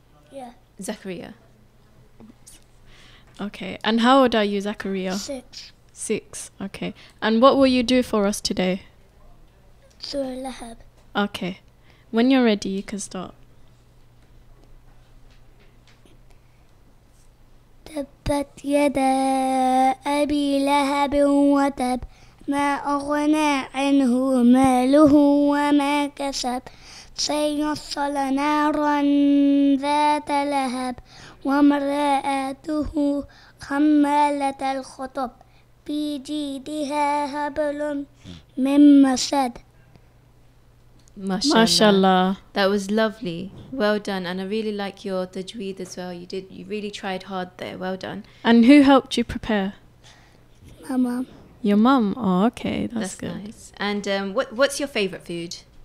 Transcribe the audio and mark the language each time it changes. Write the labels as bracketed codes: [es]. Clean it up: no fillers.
[en] Yeah. Zakaria. Okay. And how old are you, Zakaria? 6. 6. Okay. And what will you do for us today? Surah Lahab. Okay. When you're ready, you can start. [ar] تبت يدا أبي لهب وتب ما أغنى عنه ماله وما كسب سيصلى نارا ذات لهب وامرأته حمالة الحطب في جيدها حبل من مسد. [en] Mashallah. Mashallah. That was lovely. Well done. And I really like your tajweed as well. You really tried hard there. Well done. And who helped you prepare? My mom. Your mum. Oh, okay. That's good. nice. And what's your favorite food?